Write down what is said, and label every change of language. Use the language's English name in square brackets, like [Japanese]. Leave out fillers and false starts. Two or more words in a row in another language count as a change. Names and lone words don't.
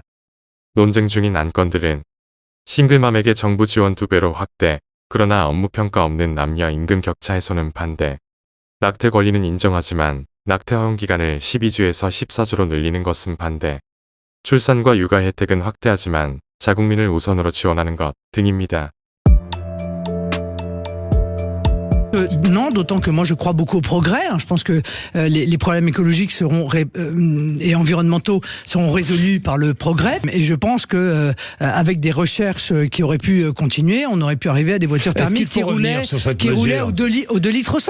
[Korean] 논쟁 중인 안건들은 싱글맘에게 정부 지원 2배로 확대, 그러나 업무평가 없는 남녀 임금 격차 해소는 반대. 낙태 권리는 인정하지만 낙태 허용 기간을 12주에서 14주로 늘리는 것은 반대. 출산과 육아 혜택은 확대하지만 자국민을 우선으로 지원하는 것 등입니다. [French] Non, d'autant que moi je crois beaucoup au progrès. Je pense que les problèmes écologiques et environnementaux seront résolus par le progrès. Et je pense que avec des recherches qui auraient pu continuer, on aurait pu arriver à des voitures thermiques qui roulaient au 2 litres au 100.